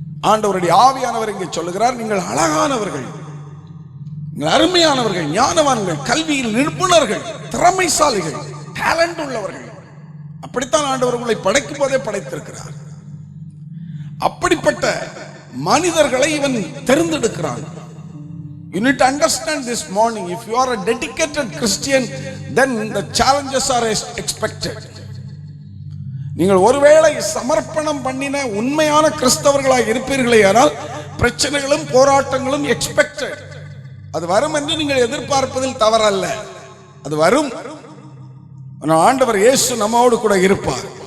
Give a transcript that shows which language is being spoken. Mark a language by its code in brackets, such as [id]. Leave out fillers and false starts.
[ta] ஆண்டவருடைய ஆவியானவர் இங்கே சொல்லுகிறார், நீங்கள் அழகானவர்கள், நீங்கள் அருமையானவர்கள், ஞானவான்கள், கல்வியில் நிபுணர்கள், திறமைசாலிகள், டேலண்ட் உள்ளவர்கள். அப்படித்தான் ஆண்டவர் உங்களை படைக்கும் போதே படைத்திருக்கிறார். அப்படிப்பட்ட மனிதர்களை இவன் தெரிந்தெடுக்கிறான். [en] You need to understand this morning, if you are a dedicated Christian, then the challenges are expected. [ta] நீங்கள் ஒருவேளை சமர்ப்பணம் பண்ணின உண்மையான கிறிஸ்தவர்களாக இருப்பீர்களேயானால் பிரச்சனைகளும் போராட்டங்களும் எக்ஸ்பெக்டட். அது வரும் என்று நீங்கள் எதிர்பார்ப்பதில் தவறல்ல, அது வரும். ஆண்டவர் இயேசு நம்மோடு கூட இருப்பார்.